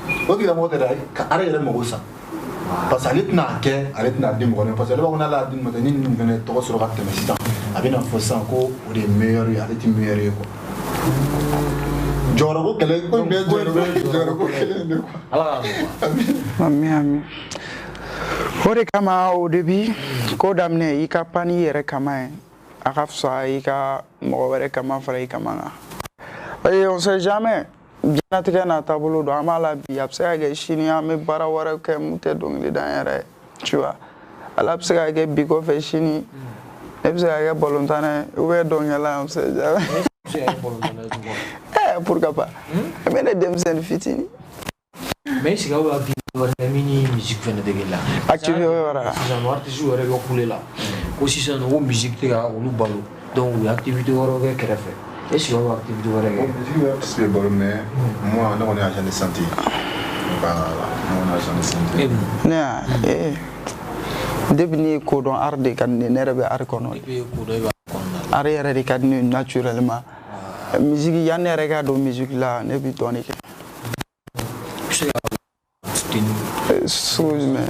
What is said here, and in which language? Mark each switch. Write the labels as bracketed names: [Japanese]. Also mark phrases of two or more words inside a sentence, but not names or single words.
[Bambara] o tigilamɔgɔ tɛ dɛ ka ara yɛrɛ mago sa [French] parce que [Bambara] ale tɛna kɛ ale tɛna di mɔgɔ wɛrɛ [French] parce que [Bambara] ale b'a fɔ n'ale y'a di mɔgɔ wɛrɛ ni nin fɛnɛ tɔgɔ sɔrɔ ka tɛmɛ sisan a bɛna fɔ sisan ko o de ye meilleur ye ale tɛ meilleur ye quoi jɔyɔrɔ ko kɛlɛ ko bɛɛ jɔyɔrɔ ko kɛlɛ de quoi ala ka ami o de kama [French] au début [Bambara] ko daminɛ i ka pani yɛrɛ kama ye a ka fisa i ka mɔgɔ wɛrɛ kama fara i kama kan [French] on sait jamais [Bambara] diɲɛlatigɛ n'a taabolo don an b'a la bi a bɛ se ka kɛ sini an bɛ baara wɛrɛ kɛ mun tɛ dɔnkili da an yɛrɛ [French] tu vois [Bambara] ala bɛ se ka kɛ bi kɔfɛ sini ne bɛ se ka kɛ balontanɛ [French] ou bien [Bambara] dɔnkɛla [French] on sait jamais pourquoi pas mais [Bambara] ne denmisɛnnin fitinin [French] mais est-ce que [Bambara] aw b'a wɛrɛ min ni musique fɛnɛ tɛ kɛ la activité wɛrɛ sisan artiste wɛrɛ bɛ kule la ko sisan ko musique tɛ ka olu balo donc u ye activité wɛrɛw kɛ kɛrɛfɛ [French] est-ce que [Bambara] aw b'a activité wɛrɛ kɛ musique bɛ artiste bɛ balo [French] mais moi [Bambara] ne kɔni y'a [French] jamais senti voilà [Bambara] ne kɔni y'a [French] jamais senti [Bambara] ne y'a depuis ne ye ko dɔn art de ka di ne yɛrɛ bɛ art kɔnɔ art yɛrɛ de ka di ne naturellement musique yanni ne yɛrɛ ka don musique la ne bɛ dɔɔnin kɛ sugu jumɛn